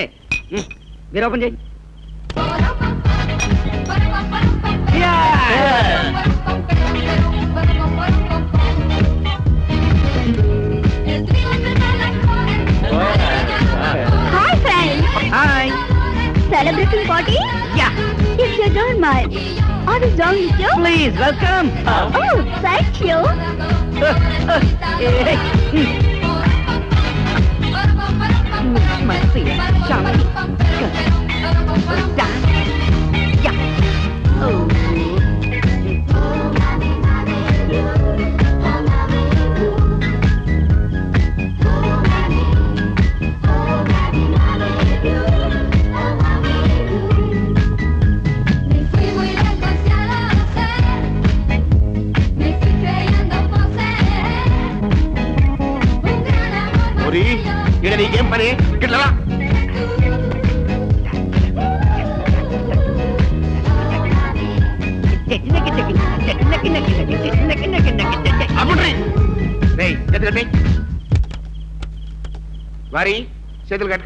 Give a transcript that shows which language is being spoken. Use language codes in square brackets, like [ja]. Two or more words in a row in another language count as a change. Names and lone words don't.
[te] మీరు ఓపెన్ చేయి. [en] Hi friends. [te] హాయ్. [en] Celebrating party? Yeah. If you don't mind, I will join with you. Please welcome. Oh, thank you. Marcia, Shanti, Dan. Yeah. Oh. [es] Me fui muy lejos, ya lo sé. Me fui creyendo poseer un gran amor. [te] ఒరి ఇక్కడ నీకేం పని? ఇట్లా రా. అప్పుడ్రి. రేయ్, చేతులు కట్టి. వారి చేతులు కట్టుకో.